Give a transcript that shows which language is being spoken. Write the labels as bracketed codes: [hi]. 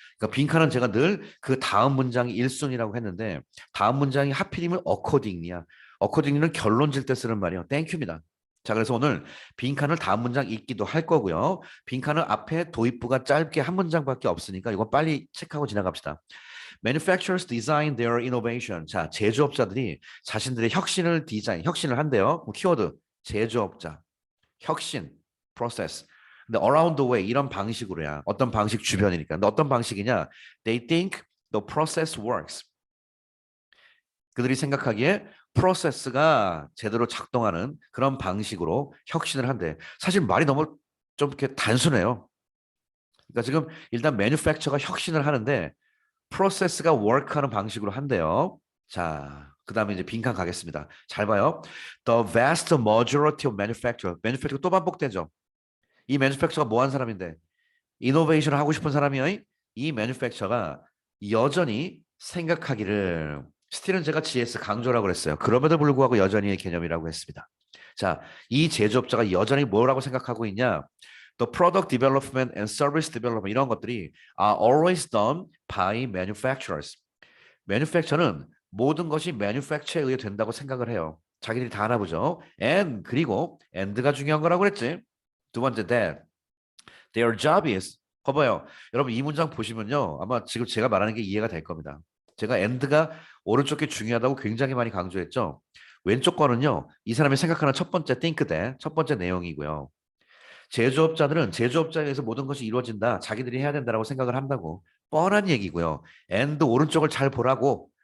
[ko] 그러니까 빈칸은 제가 늘 그 다음 문장이 1순위라고 했는데 다음 문장이 하필이면 accordingly야. accordingly는 결론 질 때 쓰는 말이에요. 땡큐입니다. 자, 그래서 오늘 빈칸을 다음 문장 읽기도 할 거고요. 빈칸은 앞에 도입부가 짧게 한 문장밖에 없으니까 이거 빨리 체크하고 지나갑시다. [en] Manufacturers design their innovation. [ko] 자, 제조업자들이 자신들의 혁신을 혁신을 한대요. 뭐 키워드, 제조업자, 혁신, process. 근데 [en] around the way [ko] 이런 방식으로야. 어떤 방식 주변이니까. 근데 어떤 방식이냐? [en] They think the process works. [ko] 그들이 생각하기에 프로세스가 제대로 작동하는 그런 방식으로 혁신을 한대. 사실 말이 너무 좀 이렇게 단순해요. 그러니까 지금 일단 매뉴팩처가 혁신을 하는데 프로세스가 워크하는 방식으로 한대요. 자, 그 다음에 이제 빈칸 가겠습니다. 잘 봐요. [en] The vast majority of manufacturer. [ko] manufacturer 또 반복되죠. 이 manufacturer가 뭐 한 사람인데? 이노베이션을 하고 싶은 사람이요. 이 manufacturer가 여전히 생각하기를 스틸은 제가 GS 강조라고 그랬어요. 그럼에도 불구하고 여전히의 개념이라고 했습니다. 자, 이 제조업자가 여전히 뭐라고 생각하고 있냐? [en] The product development and service development [ko] 이런 것들이 [en] are always done by manufacturers. [ko] manufacture는 모든 것이 manufacture에 의해 된다고 생각을 해요. 자기들이 다 하나 보죠. and 그리고 and가 중요한 거라고 그랬지. 두 번째 [en] that their job is [ko] 봐봐요. 여러분 이 문장 보시면요. 아마 지금 제가 말하는 게 이해가 될 겁니다. 제가 and가 오른쪽 게 중요하다고 굉장히 많이 강조했죠. 왼쪽 거는요. 이 사람이 생각하는 첫 번째 think that 첫 번째 내용이고요. 제조업자들은 제조업자에 의해서 모든 것이 이루어진다. 자기들이 해야 된다라고 생각을 한다고. 뻔한 얘기고요. and 오른쪽을 잘 보라고.